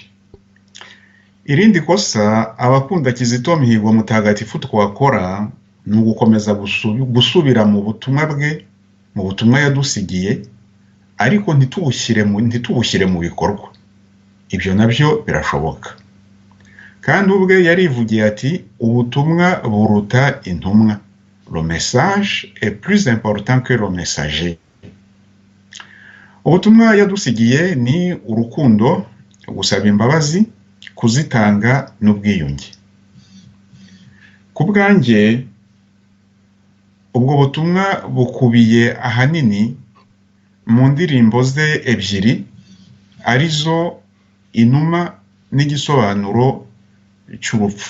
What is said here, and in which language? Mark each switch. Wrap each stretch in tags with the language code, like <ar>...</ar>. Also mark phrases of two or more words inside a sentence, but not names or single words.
<rw>Irindi kosa abakunda Kizito Mihigo mutagatifu twakora ni ugukomeza gusubira mu butumwa bwe, mu butumwa yadusigiye, ariko ntitubushyire mu bikorwa. Ibyo nabyo birashoboka. Kandi ubwe yarivugiye ati ubutumwa buruta intumwa.</rw> <fr>Le message est plus important que le messager.</fr> <rw>Ubutumwa yadusigiye ni urukundo, gusaba imbabazi, kuzitanga n'ubwiyunge. Ku bwanjye ubwo butumwa bukubiye ahanini mu ndirimbo ze ebyiri, arizo Inuma n'igisobanuro cy'urupfu.</rw>